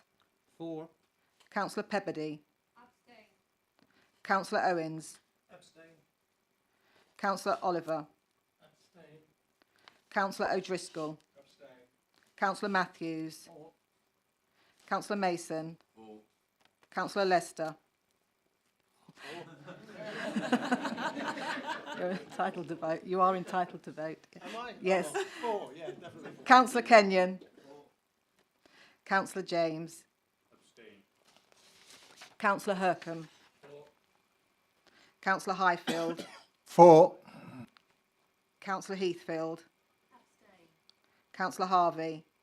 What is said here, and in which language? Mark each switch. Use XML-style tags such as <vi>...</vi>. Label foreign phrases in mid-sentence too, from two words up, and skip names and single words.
<en>4. Councillor Pebbody. Councillor Owens. Councillor Oliver. Councillor O'Driscoll. Councillor Matthews. Councillor Mason. Councillor Lester. You're entitled to vote. You are entitled to vote. Am I? Yes. 4, yeah, definitely 4. Councillor Kenyon. Councillor James. Councillor Hercombe. Councillor Highfield. 4. Councillor Heathfield. Councillor Harvey.</en>